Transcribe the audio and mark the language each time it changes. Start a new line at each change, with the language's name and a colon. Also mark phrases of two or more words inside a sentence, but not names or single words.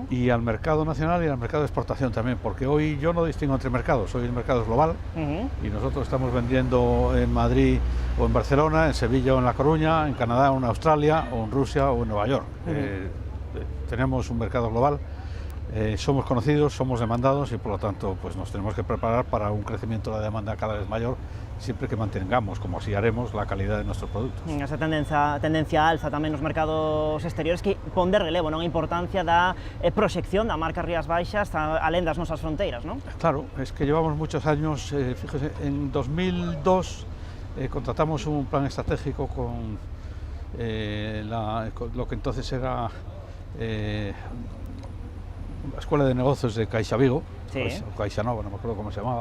Spanish: Y al mercado nacional y al mercado de exportación también, porque hoy yo no distingo entre mercados, hoy el mercado es global y nosotros estamos vendiendo en Madrid o en Barcelona, en Sevilla o en La Coruña, en Canadá o en Australia o en Rusia o en Nueva York. Tenemos un mercado global, somos conocidos, somos demandados y por lo tanto pues nos tenemos que preparar para un crecimiento de la demanda cada vez mayor, siempre que mantengamos, como así haremos, la calidad de nuestros productos.
Galician: Esa tendencia alza tamén nos mercados exteriores que pon de relevo, non, a importancia da proxección da marca Rías Baixas alén das nosas fronteiras, non?
Spanish: Claro, es que llevamos muchos años, fíjese, en 2002 contratamos un plan estratégico con lo que entonces era la Escuela de Negocios de Caixa Vigo, sí, o Caixa Nova, no me acuerdo cómo se llamaba.